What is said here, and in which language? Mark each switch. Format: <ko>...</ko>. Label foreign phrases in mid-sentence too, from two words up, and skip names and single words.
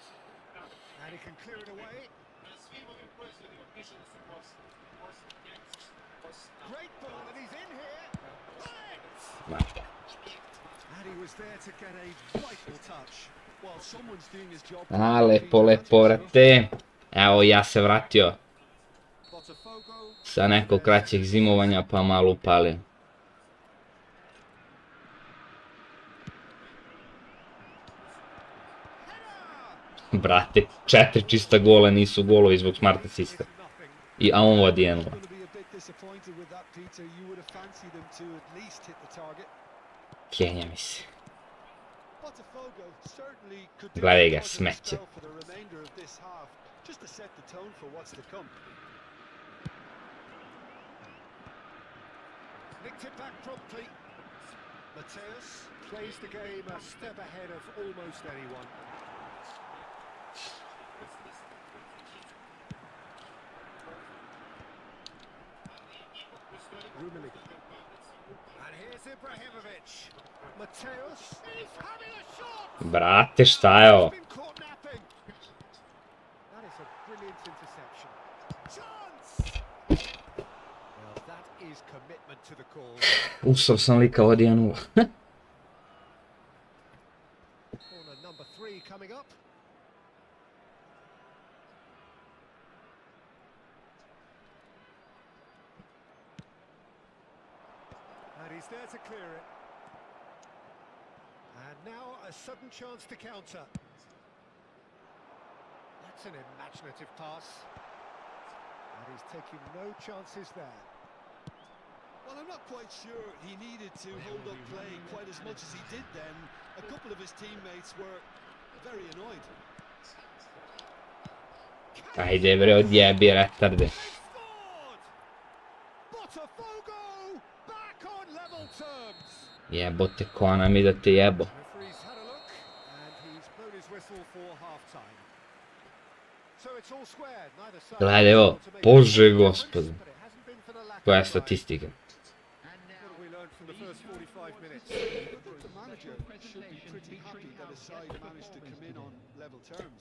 <en>And he can clear it away. Great ball, and he's in here. Right! And he was there to get a vital touch. While someone's doing his job.</en> <sr>A, lepo, lepo, vrate. Evo, ja se vratio. Sa nekog kraćeg zimovanja, pa malo upalio. Brate, 4 čista gola nisu golovi zbog smart asista. A on vodi 1-0. Kenja mi se. Gledaj ga, smeće.</sr> <en>Nicked it back promptly. Mateus plays the game a step ahead of almost anyone. Rummenigge. And here's Ibrahimovic. Mateus is having a shot.</en> <sr>Brate, šta je ovo?</sr> <en>Been caught napping. That is a brilliant interception. Chance. Well, that is commitment to the cause.</en> <sr>Usao sam lika vodi 1-0.</sr> <en>Corner number 3 coming up. And he's there to clear it. And now a sudden chance to counter. That's an imaginative pass. And he's taking no chances there. Well, I'm not quite sure he needed to hold up play quite as much as he did then. A couple of his teammates were very annoyed.</en> <sr>Ajde bre, odjebi retarde.</sr> <en>Scored! Botafogo back on level terms.</en> <sr>Jebote, ko nam i da te jebo.</sr> <en>Referee's had a look and he's blown his whistle for half time. So it's all square. Neither side</en> <sr>Gledaj ovo,</sr> <en>able to make</en> <sr>Bože</sr> <en>a difference,</en> <sr>gospode.</sr> <en>but it hasn't been for the lack of</en> <sr>Koja je</sr> <en>try.</en> <sr>statistika?</sr> <en>What have we learned from the first 45 minutes? I think the manager should be pretty happy that his side managed to come in on level terms.</en>